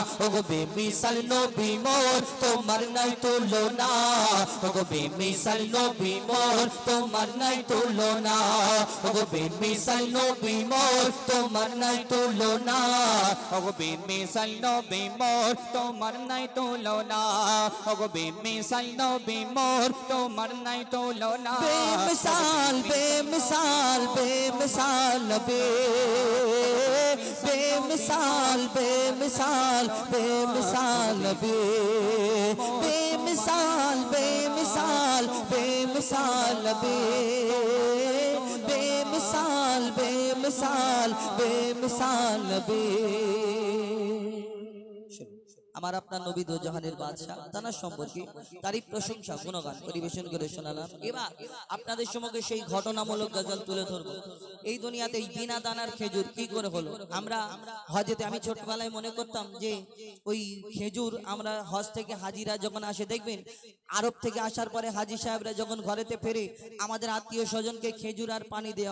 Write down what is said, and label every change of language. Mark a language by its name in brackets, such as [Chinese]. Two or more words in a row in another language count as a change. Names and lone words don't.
[Bangla] ওগো বেমিসাল নবী মোর তোমার নাই তুলনা ওগো বেমিসাল নবী মোর তোমার নাই তুলনা ওগো বেমিসাল নবী মোর তোমার নাই তুলনা ওগো বেমিসাল নবী মোর তোমার নাই তুলনা ওগো বেমিসাল নবী মোর তোমার নাই তুলনা বেমিসাল বেমিসাল বেমিসাল নবী [Hindi] बेमिसाल बेमिसाल बेमिसाल नबी बेमिसाल बेमिसाल बेमिसाल नबी बेमिसाल बेमिसाल बेमिसाल नबी [Bangla] আমার আপনার নবী দো জাহানের বাদশা তার সম্পর্কে তারই প্রশংসা গুণগান পরিবেশন করে শোনালাম এবার আপনাদের সম্মুখে সেই ঘটনামূলক গজল তুলে ধরবো এই দুনিয়াতে এই বিনা দানার খেজুর কি করে হলো আমরা হজেতে আমি ছোটবেলায় মনে করতাম যে ওই খেজুর আমরা হজ থেকে হাজিরা যখন আসে দেখবেন আরব থেকে আসার পরে হাজি সাহেবরা যখন ঘরেতে ফেরে আমাদের আত্মীয় স্বজনকে খেজুর আর পানি দেওয়া